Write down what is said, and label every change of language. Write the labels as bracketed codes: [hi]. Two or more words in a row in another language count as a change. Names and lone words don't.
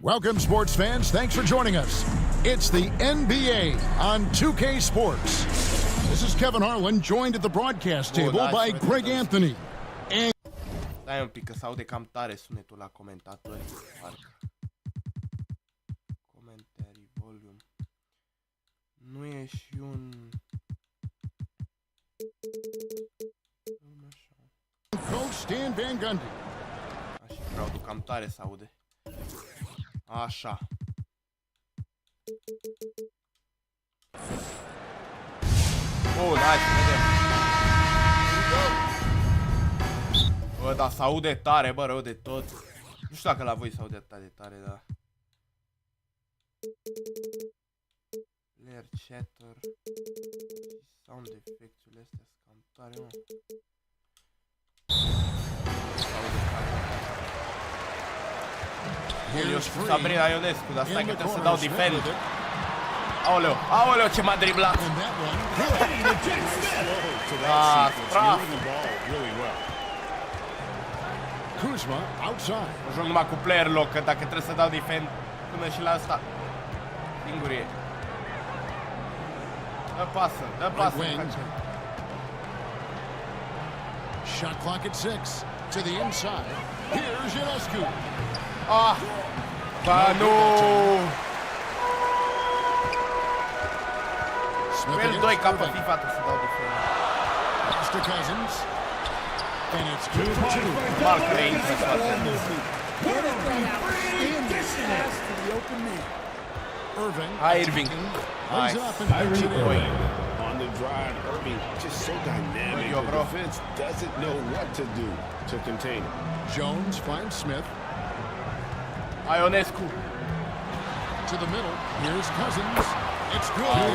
[en] Welcome sports fans, thanks for joining us. It's the NBA on 2K Sports. This is Kevin Harlan, joined at the broadcast table by Greg Anthony. [ro] Stai un pic că s-aude cam tare sunetul la comentatori. Parcă. Comentarii, volume. Nu e și un... [en] Coach Stan Van Gundy. [ro] Așa, crowd-ul cam tare s-aude. Așa. Bun, hai să vedem. Bă, dar s-aude tare, bă, rău de tot. Nu știu dacă la voi s-aude atât de tare, dar... [en] Player chatter. Sound effects-urile [ro] astea sunt cam tare, mă. Eu știu Sabrina Ionescu, dar stai că trebuie să dau defend. Aoleu, aoleu, ce m-a driblat. Da, straf. Mă joc numai cu [en] player lock, [ro] că dacă trebuie să dau defend până și la asta. Singur e. Dă pasă, dă pasă. [en] Shot clock at 6 to the inside. Here's Ionescu. [ro] Ah, ba nu. Fel 2 ca pe FIFA trebuie să dau defend. [en] Mr. Cousins. And it's good for two. [ro] Mal că e intră toate. Hai Irving. Hai. [en] On the drive, Irving just so dynamic. The defense doesn't know what to do to contain him. Jones finds Smith. Ionescu. To the middle. Here's Cousins. It's good.